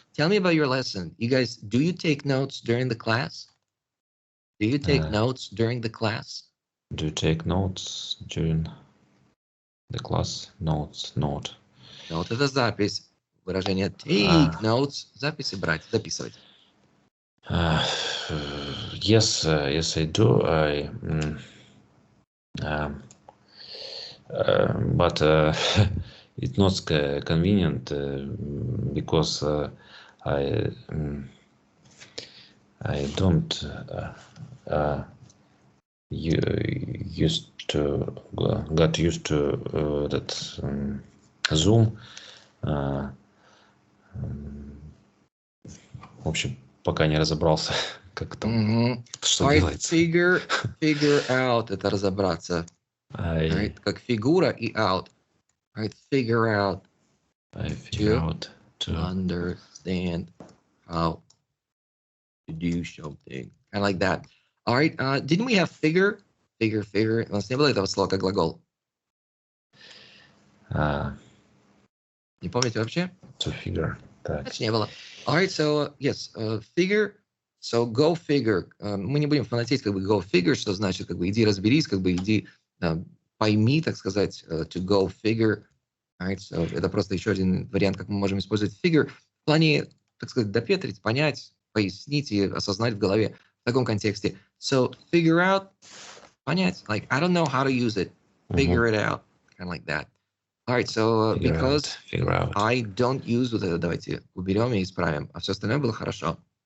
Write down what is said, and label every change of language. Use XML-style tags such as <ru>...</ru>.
<en>Tell me about your lesson. You guys, do you take notes during the class? Do you take notes during the class? Do you take notes during the class? Note.</en> <ru>Note – это запись. Выражение take notes – записи брать, записывать.</ru> <en>Yes, I do. But it's not convenient because I don't got used to that Zoom.</en> <ru>В общем, пока не разобрался, как там, что делается. Figure out – это разобраться.</ru> <en>Right?</en> <ru>Как фигура и out.</ru> <en>Right? Figure out. To understand how to do something. Kind of like that. All right. Didn't we have figure? Figure.</en> <ru>У нас не было этого слова как глагол. Не помните вообще?</ru> <en>To figure.</en> <ru>Значит, не было.</ru> <en>All right. So, yes. Figure. So, go figure.</en> <ru>Мы не будем фанатеть, как бы go figure, что значит, как бы иди разберись, как бы иди пойми, так сказать, to go figure.</ru> <en>Right?</en> <ru>So, это просто еще один вариант, как мы можем использовать figure в плане, так сказать, допетрить, понять, пояснить и осознать в голове в таком контексте.</ru> <en>So, figure out,</en> <ru>понять,</ru> <en>like, I don't know how to use it, figure it out, kind of like that. All right, so, because I don't use</en> <ru>вот это, давайте уберем и исправим, а все остальное было хорошо.</ru>